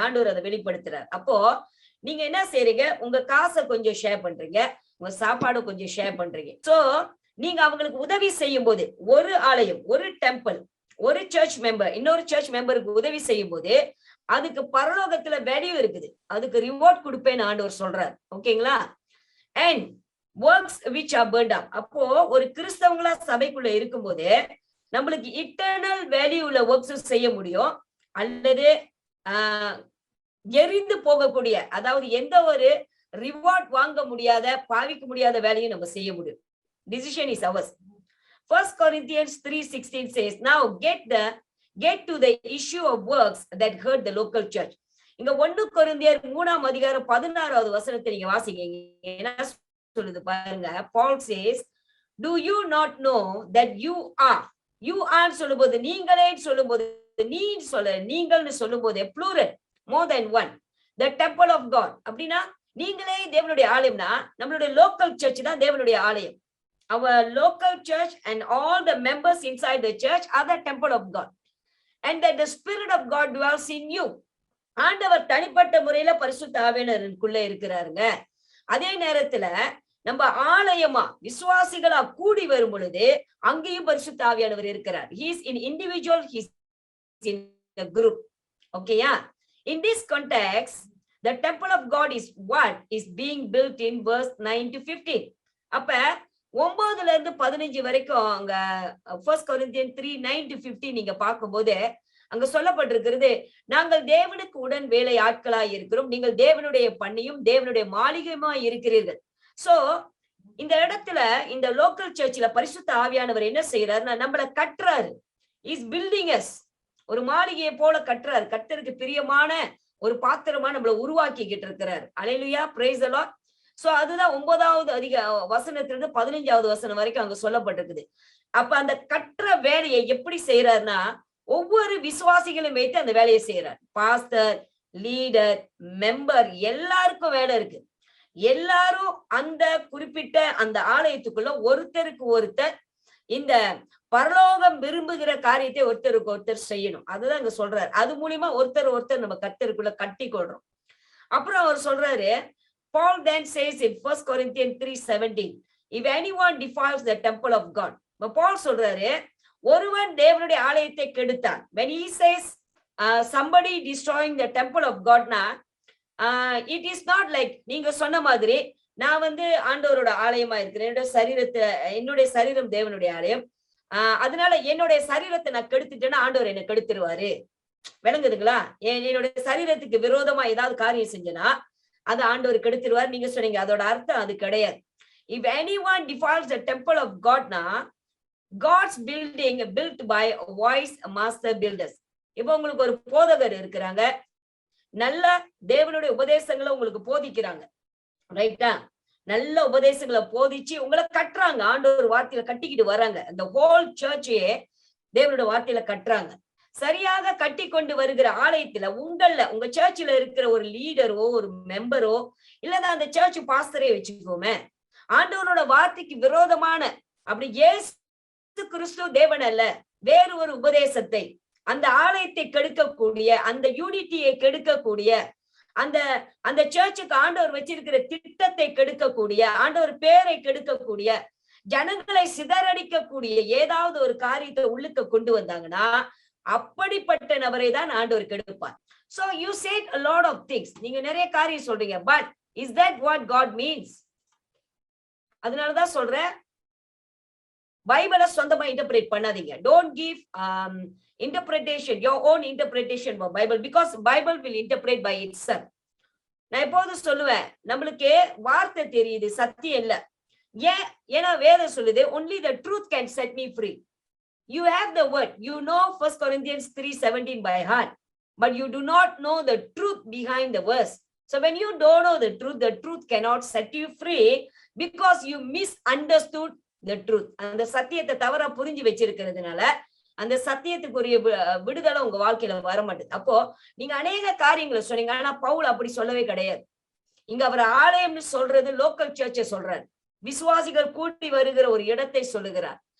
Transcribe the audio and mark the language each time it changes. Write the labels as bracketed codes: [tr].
[ta] ஆண்டவர் அதை வெளிப்படுத்துறாரு. அப்போ நீங்க என்ன செய்றீங்க? உங்க காசை கொஞ்சம் ஷேர் பண்றீங்க, உங்க சாப்பாடு கொஞ்சம் ஷேர் பண்றீங்க. சோ நீங்க அவங்களுக்கு உதவி செய்யும் போது, ஒரு ஆலயம், ஒரு டெம்பிள், ஒரு சர்ச் மெம்பர் இன்னொரு சர்ச் மெம்பருக்கு உதவி செய்யும் போது அதுக்கு பரலோகத்துல வேல்யூ இருக்குது, அதுக்கு ரிவார்ட் கொடுப்பேன்னு ஆண்டவர் சொல்றாரு. ஓகேங்களா? [en] And works which are burned up. [ta] அப்போ ஒரு கிறிஸ்தவங்களா சபைக்குள்ள இருக்கும்போது நம்மளுக்கு இட்டர்னல் வேல்யூ உள்ள ஒர்க்ஸ் செய்ய முடியும், அல்லது எரிந்து போகக்கூடிய, அதாவது எந்த ஒரு ரிவார்ட் வாங்க முடியாத, பாவிக்க முடியாத வேலையும் நம்ம செய்ய முடியும். [en] Decision is ours. 1 Corinthians 3:16 says, now get to the issue of works that hurt the local church. [ta] இங்க 1 கொரிந்தியர் 3:16 வசனத்தை நீங்க வாசிங்க. என்ன சொல்லுது பாருங்க. [en] Paul says, do you not know that you are [ta] சொல்லும்போது, நீங்களே சொல்லும்போது, நீங்கள்னு சொல்லும்போது [en] plural, more than one, the temple of God. [ta] அப்படின்னா நீங்களே தேவனுடைய ஆலயம்னா நம்மளுடைய லோக்கல் சர்ச் தான் தேவனுடைய ஆலயம். [en] Our local church and all the members inside the church are the temple of God, and that the Spirit of God dwells in you. [ta] ஆண்டவர் தனிப்பட்ட முறையில பரிசுத்த ஆவியானவருக்குள்ள இருக்கிறாருங்க. அதே நேரத்துல நம்ம ஆலயமா விசுவாசிகளா கூடி வரும் பொழுது அங்கேயும் பரிசுத்த ஆவியானவர் இருக்கிறார். [en] He is in individual, he is in the group. ஓகேயா? In this context, the temple of God is what is being built in verse 9 to 15. [ta] அப்ப 9 to 15 வரைக்கும் அங்க 1 Corinthians 3:9 to 15 நீங்க பார்க்கும்போது அங்க சொல்லப்பட்டிருக்கிறது, நாங்கள் தேவனுக்கு உடன் வேலை ஆட்களாய் இருக்கிறோம், நீங்கள் தேவனுடைய பண்ணியும் தேவனுடைய மாளிகையுமாய் இருக்கிறீர்கள். சோ இந்த இடத்துல இந்த லோக்கல் சர்ச்சில் பரிசுத்த ஆவியானவர் என்ன செய்யறாருன்னா நம்மளை கட்டுறாரு. [en] Is building us. [ta] ஒரு மாளிகையை போல கட்டுறாரு. கர்த்தருக்கு பிரியமான ஒரு பாத்திரமா நம்மளை உருவாக்கிக்கிட்டு இருக்கிறார். அல்லேலூயா, [en] Praise the Lord. [ta] சோ அதுதான் 9வது வசனத்திலிருந்து 15வது வசனம் வரைக்கும் அங்க சொல்லப்பட்டிருக்குது. அப்ப அந்த கட்டுற வேலையை எப்படி செய்யறாருன்னா ஒவ்வொரு விசுவாசிகளும் வைத்து அந்த வேலையை செய்யறார். பாஸ்டர், லீடர், மெம்பர் எல்லாருக்கும் வேலை இருக்கு. எல்லாரும் அந்த குறிப்பிட்ட அந்த ஆலயத்துக்குள்ள ஒருத்தருக்கு ஒருத்தர் இந்த பரலோகம் விரும்புகிற காரியத்தை ஒருத்தருக்கு ஒருத்தர் செய்யணும். அதுதான் இங்க சொல்றாரு. அது மூலியமா ஒருத்தர் நம்ம கர்த்தருக்குள்ள கட்டி கொள்றோம். அப்புறம் அவர் சொல்றாரு, [en] Paul then says in 1 Corinthians 3:17, if anyone defiles the temple of God. [ta] Paul சொல்றாரு, ஒருவன் தேவனுடைய ஆலயத்தை கெடுத்தான். [en] When he says somebody destroying the temple of God, it is not like [ta] நீங்க சொன்ன மாதிரி நான் ஆண்டவரோட ஆலயமா இருக்கிறேன், என்னுடைய சரீரம் தேவனுடைய ஆலயம், அதனால என்னுடைய சரீரத்தை நான் கெடுத்துட்டேன்னா ஆண்டவர் என்ன கெடுத்துருவாரு. விளங்குதுங்களா? என்னுடைய சரீரத்துக்கு விரோதமா ஏதாவது காரியம் செஞ்சனா அது ஆண்டவர் கெடுத்துருவார். நீங்க சொன்னீங்க, அதோட அர்த்தம் அது கிடையாது. [en] If anyone defiles the temple of God, God's building built by wise master builders. [ta] இப்போ உங்களுக்கு ஒரு போதகர் இருக்கிறாங்க, நல்ல தேவனுடைய உபதேசங்களை உங்களுக்கு போதிக்கிறாங்க, ரைட்டா? நல்ல உபதேசங்களை போதிச்சு உங்களை கட்டுறாங்க, ஆண்டவர் வார்த்தையில கட்டிக்கிட்டு வராங்க. அந்த ஹோல் சர்ச்சையே தேவனுடைய வார்த்தையில கட்டுறாங்க. சரியாக கட்டி கொண்டு வருகிற ஆலயத்துல உங்க சர்ச்சில் இருக்கிற ஒரு லீடரோ ஒரு மெம்பரோ இல்லதான் அந்த சர்ச் பாஸ்டரே வச்சுக்கோமே, ஆண்டவரோட வார்த்தைக்கு விரோதமான, அப்படி இயேசு கிறிஸ்து தேவன் அல்ல வேறு ஒரு உபதேசத்தை, அந்த ஆலயத்தை கெடுக்கக்கூடிய, அந்த யூனிட்டியை கெடுக்கக்கூடிய, அந்த சர்ச்சுக்கு ஆண்டவர் வச்சிருக்கிற திட்டத்தை கெடுக்கக்கூடிய, ஆண்டவர் பேரை கெடுக்கக்கூடிய, ஜனங்களை சிதறடிக்கக்கூடிய ஏதாவது ஒரு காரியத்தை உள்ளுக்க கொண்டு வந்தாங்கன்னா அப்படிப்பட்ட நபரை தான் ஆண்டவர் கெடுப்பார். [en] So you said a lot of things. [ta] நீங்க நிறைய காரியம் சொல்றீங்க, [en] but is that what God means? [ta] அதனாலதான் சொல்றேன், பைபிளை சொந்தமா இன்டர்பிரேட் பண்ணாதீங்க. [en] Don't give interpretation, your own interpretation for Bible, because Bible will interpret by itself. [ta] நான் எப்போதும் சொல்லுவேன், நம்மளுக்கு வார்த்தை தெரியுது, சத்தியம் இல்ல. ஏன்னா வேதம் சொல்லுது, [en] only the truth can set me free. You have the word, you know 1 Corinthians 3:17 by heart, but you do not know the truth behind the verse. So when you don't know the truth cannot set you free because you misunderstood the truth. [ta] அந்த சத்தியத்தை தவறா புரிஞ்சு வச்சிருக்கிறதுனால அந்த சத்தியத்துக்குரிய விடுதலை உங்க வாழ்க்கையில வர மாட்டேது. அப்போ நீங்க அநேக காரியங்களை சொன்னீங்க, ஆனா பவுல் அப்படி சொல்லவே கிடையாது. இங்க அவர் ஆலயம்னு சொல்றது லோக்கல் சர்ச்சை சொல்றாரு, விசுவாசிகள் கூட்டி வருகிற ஒரு இடத்தை சொல்லுகிறார்.